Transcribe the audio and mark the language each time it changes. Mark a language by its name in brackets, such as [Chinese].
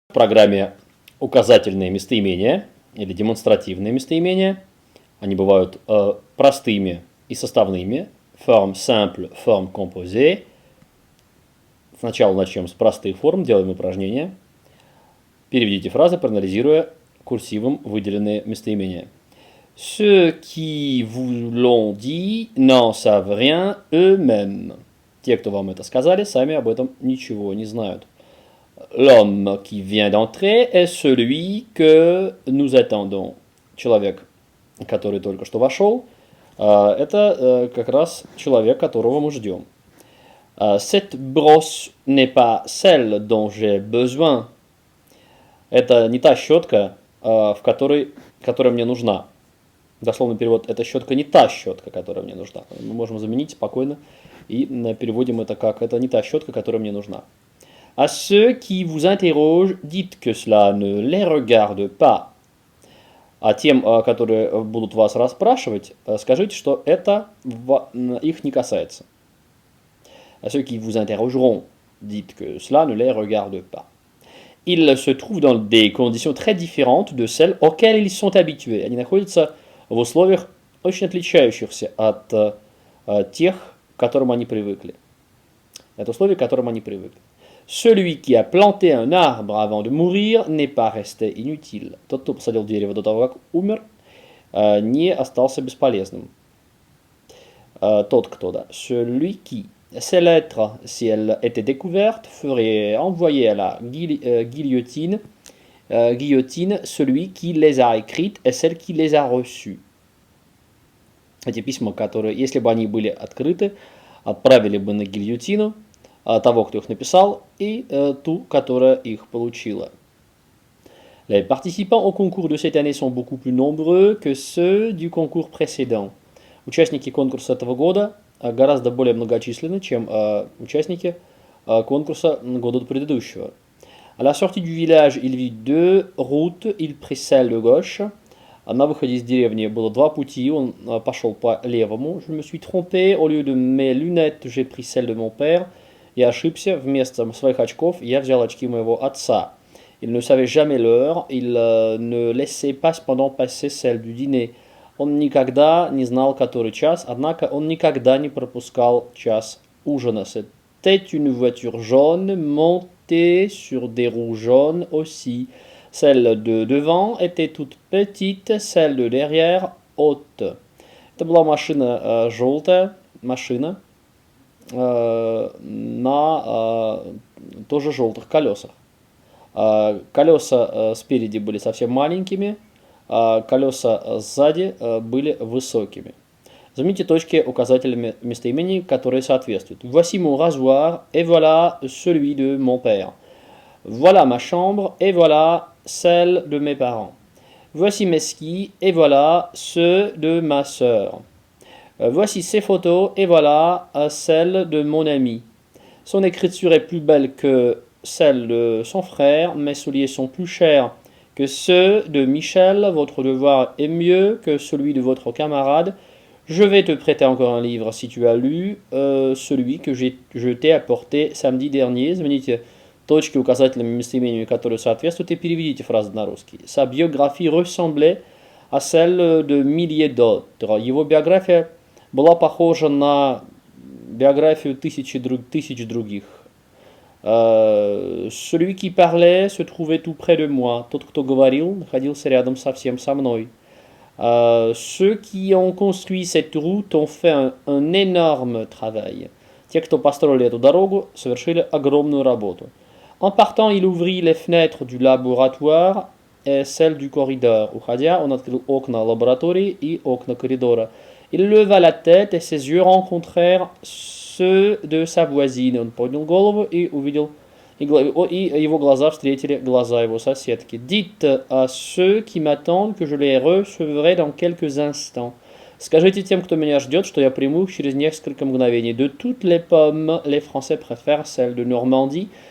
[Russian] программе указательные местоимения или демонстративные местоимения. Они бывают простыми и составными. [French] Forme simple, forme composée. [Russian] Сначала начнем с простых форм, делаем упражнение. Переведите фразы, проанализируя курсивом выделенные местоимения. [French] Ceux qui vous l'ont dit n'en savent rien eux-mêmes. [Russian] Те, кто вам это сказали, сами об этом ничего не знают. [French] L'homme qui vient d'entrer est celui que nous attendons. [Russian] Человек, который только что вошел, это как раз человек, которого мы ждем. [French] Cette brosse n'est pas celle dont j'ai besoin. [Russian] Это не та щетка, которая мне нужна. Дословный перевод: это щетка не та щетка, которая мне нужна. Мы можем заменить спокойно и переводим это как: это не та щетка, которая мне нужна. [French] À ceux qui vous interrogent, dites que cela ne les regarde pas. [Russian] А тем, которые будут вас расспрашивать, скажите, что это их не касается. [French] À ceux qui vous interrogeront, dites que cela ne les regarde pas. Ils se trouvent dans des conditions très différentes de celles auxquelles ils sont habitués. [Russian] Они находятся в условиях, очень отличающихся от тех, к которым они привыкли. Это условия, к которым они привыкли. [French] Celui qui a planté un arbre avant de mourir n'est pas resté inutile. [Russian] Тот, кто посадил дерево до того, как умер, не остался бесполезным. Тот, кто, да. [French] Celui qui. Ces lettres, si elles étaient découvertes, feraient envoyer à la guillotine celui qui les a écrites et celle qui les a reçues. [Russian] Эти письма, которые, если бы они были открыты, отправили бы на гильотину того, кто их написал, и ту, которая их получила. [French] Les participants au concours de cette année sont beaucoup plus nombreux que ceux du concours précédent. [Russian] Участники конкурса этого года гораздо более многочисленны, чем участники конкурса года предыдущего. [French] À la sortie du village, il vit deux routes, il prit celle de gauche. [Russian] На выходе из деревни было два пути, он пошел по левому. [French] Je me suis trompé, au lieu de mes lunettes, j'ai pris celle de mon père. [Russian] Я ошибся, вместо своих очков я взял очки моего отца. [French] Il ne savait jamais l'heure, il ne laissait pas cependant passer celle du dîner. [Russian] Он никогда не знал, который час, однако он никогда не пропускал час ужина. [French] C'était une voiture jaune montée sur des roues jaunes aussi. Celle de devant était toute petite, celle de derrière haute. [Russian] Это была машина желтая, машина на тоже желтых колесах. Колеса спереди были совсем маленькими, колеса сзади были высокими. Замените точки указателями местоимений, которые соответствуют. [French] Voici mon rasoir, et voilà celui de mon père. Voilà ma chambre, et voilà celle de mes parents. Voici mes skis, et voilà ceux de ma sœur. Voici ses photos, et voilà celle de mon ami. Son écriture est plus belle que celle de son frère, mes souliers sont plus chers que ceux de Michel, votre devoir est mieux que celui de votre camarade. Je vais te prêter encore un livre si tu as lu celui que je t'ai apporté samedi dernier. [Russian] Замените точки указательными местоимениями, которые соответствуют, и переведите фразу на русский. [French] Sa biographie ressemblait à celle de milliers d'autres. [Russian] Его биография была похожа на биографию тысяч других. [French] Celui qui parlait se trouvait tout près de moi. [Russian] Тот, кто говорил, находился рядом совсем со мной. [French] Ceux qui ont construit cette route ont fait un énorme travail. [Russian] Те, кто построили эту дорогу, совершили огромную работу. [French] En partant, il ouvrit les fenêtres du laboratoire et celles du corridor. [Russian] Уходя, он открыл окна лаборатории и окна коридора. [French] Il leva la tête et ses yeux rencontrèrent ceux de sa voisine. [Russian] Он поднял голову и увидел, и его глаза встретили глаза его соседки. [French] Dites à ceux qui m'attendent que je les recevrai dans quelques instants. [Russian] Скажите тем, кто меня ждет, что я приму их через несколько мгновений. [French] De toutes les pommes, les Français préfèrent celles de Normandie.